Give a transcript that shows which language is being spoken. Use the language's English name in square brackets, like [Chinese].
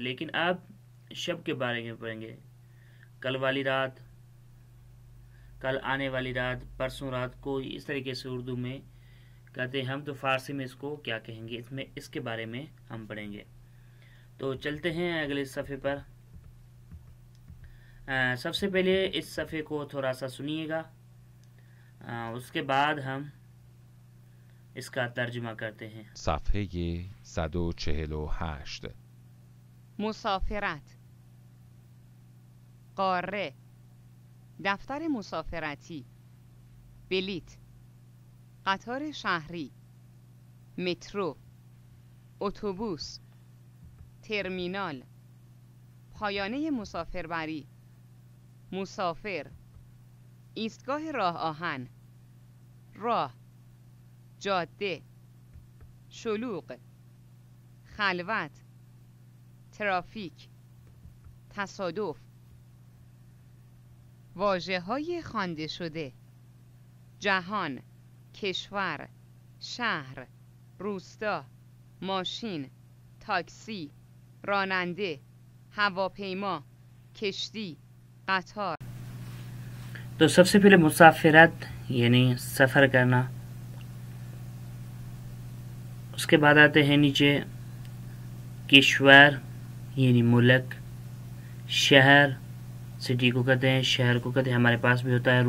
[Hindi] लेकिन अब शब के बारे में पढ़ेंगे, कल वाली रात, कल आने वाली रात, परसों रात को, इस तरीके से उर्दू में कहते हैं हम, तो फारसी में इसको क्या कहेंगे, इसमें इसके बारे में हम पढ़ेंगे। तो चलते हैं अगले सफ़े पर। सबसे पहले इस सफ़े को थोड़ा सा सुनिएगा, उसके बाद हम इसका तर्जुमा करते हैं। [Persian] صفحه 148 مسافرت، قاره، دفتر مسافرتی، بلیت، قطار شهری، مترو، اتوبوس، ترمینال، پایانه مسافربری، مسافر، ایستگاه راه آهن، راه، جاده، شلوغ، خلوت، ترافیک، تصادف. واژه‌های خوانده شده: جهان، کشور، شهر، روستا، ماشین، تاکسی، راننده، هواپیما، کشتی، قطار. [Hindi] तो सबसे पहले मुसाफिरत यानी सफ़र करना, उसके बाद आते हैं नीचे किश्वर यानी मुल्क, शहर सिटी को कहते हैं, शहर को कहते हैं, हमारे पास भी होता है।